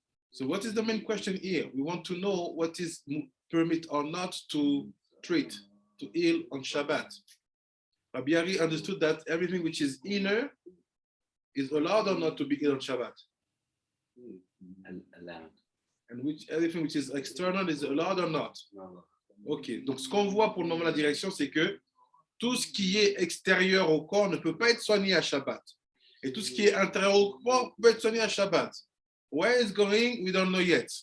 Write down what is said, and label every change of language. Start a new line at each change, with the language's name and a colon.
English: So what is the main question here? We want to know what is permit or not to treat, to heal on Shabbat. Rabbi Ari understood that everything which is inner is allowed or not to be healed on Shabbat. Allowed. And everything which is external is allowed or not.
French: Ok, donc ce qu'on voit pour le moment la direction, c'est que tout ce qui est extérieur au corps ne peut pas être soigné à Shabbat. Et tout ce qui est intérieur au corps peut être soigné à Shabbat.
English: Where it's going, we don't know yet.